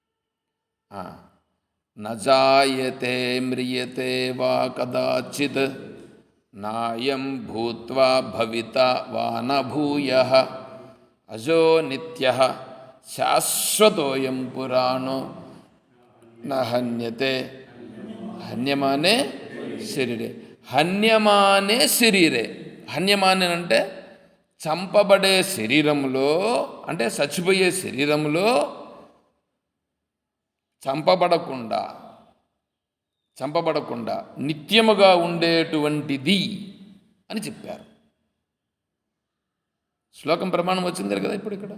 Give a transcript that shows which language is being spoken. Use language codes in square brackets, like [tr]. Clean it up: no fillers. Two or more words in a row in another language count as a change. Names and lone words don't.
[sa] నజాయతే మ్రియతే వా కదాచిత్ నాయం భూత్వా భవితా వా న భూయః అజో నిత్యః శాశ్వతోయం పురాణో న హన్యతే. హన్యమానే శరీరే. హన్యమానే శరీరే. [te] హన్యమానే అంటే చంపబడే శరీరంలో, అంటే చచ్చిపోయే శరీరంలో చంపబడకుండా నిత్యముగా ఉండేటువంటిది అని చెప్పారు. శ్లోకం ప్రమాణం వచ్చింది కదా ఇప్పుడు ఇక్కడ.